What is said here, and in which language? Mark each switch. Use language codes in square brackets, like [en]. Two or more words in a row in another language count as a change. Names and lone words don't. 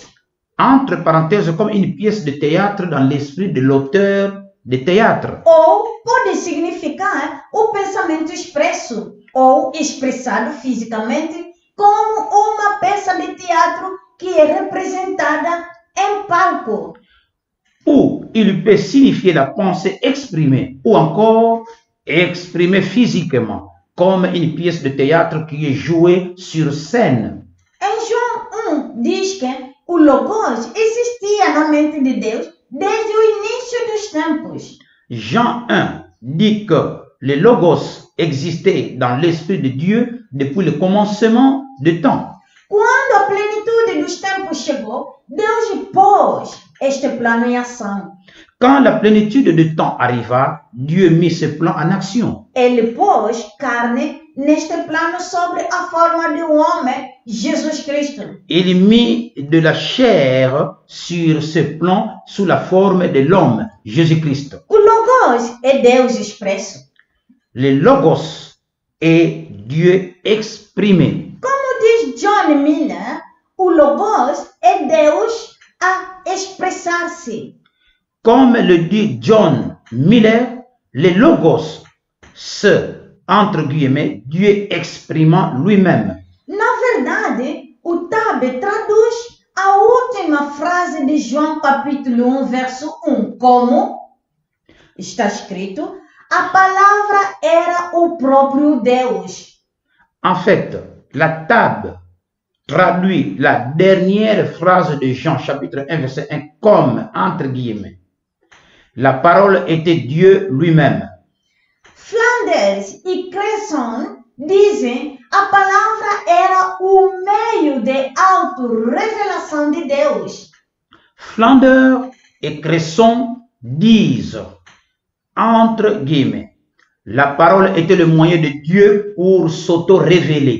[fr] Entre parenthèses, comme une pièce de théâtre dans l'esprit de l'auteur de théâtre. [pt] Ou pode significar o pensamento expresso ou expressado fisicamente como uma peça de teatro que é representada em palco. [fr] Ou il peut signifier la pensée exprimée ou encore exprimée physiquement, comme une pièce de théâtre qui est jouée sur scène. [pt] Em João 1 diz que o Logos existia na mente de Deus desde o início dos tempos. [fr] Jean 1 dit que le Logos existait dans l'esprit de Dieu depuis le commencement du temps. [pt] Quando a plenitude dos tempos chegou, Deus pôs este plano em ação. [fr] Quand la plénitude du temps arriva, Dieu mit ce plan en action. [pt] Ele pôs carne neste plano sobre a forma de um homem, Jesus Cristo. [fr] Il mit de la chair sur ce plan sous la forme de l'homme, Jésus-Christ. [pt] O Logos é Deus expresso. [fr] Le Logos est Dieu exprimé. [pt] Como diz John Miller, o Logos é Deus a expressar-se. [fr] Comme le dit John Miller, le Logos, entre guillemets, Dieu exprimant lui-même. [pt] Na verdade, o Tabe traduz a última frase de João capítulo 1, verso 1, como está escrito, a palavra era o próprio Deus. [fr] En fait, la table traduit la dernière phrase de Jean chapitre 1 verset 1 comme, entre guillemets, la parole était Dieu lui-même. [pt] Flanders e Cresson dizem a palavra era o meio de auto-revelação de Deus. [fr] Flanders et Cresson disent, entre guillemets, la parole était le moyen de Dieu pour s'auto-révéler.